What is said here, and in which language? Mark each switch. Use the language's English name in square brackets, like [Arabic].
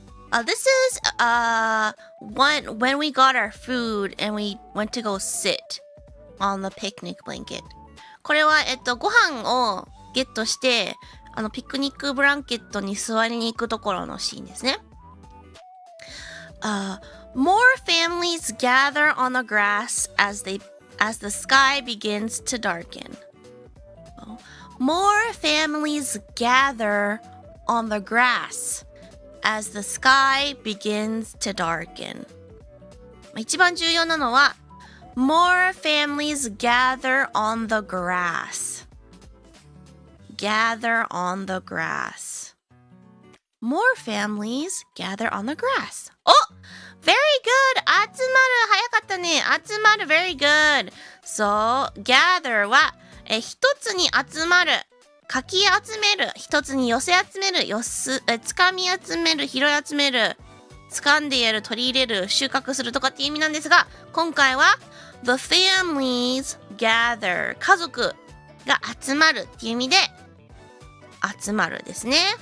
[English] This is when we got our food and we went to go sit on the picnic blanket. [Japanese] これはご飯をゲットしてピクニックブランケットに座りに行くところのシーンですね。 [English] More families gather on the grass as the sky begins to darken. More families gather on the grass as the sky begins to darken. [Japanese] 一番重要なのは [English] More families gather on the grass. Gather on the grass. More families gather on the grass. Oh! Very good! [Japanese] 集まる早かったね。 [English] 集まる very good. [Japanese] So, gather は一つに集まる。かき集める。一つに寄せ集める。つかみ集める。拾い集める。掴んでやる。取り入れる。収穫するとかっていう意味なんですが、今回は [English] The families gather [Japanese] 家族が集まるっていう意味で集まるですね。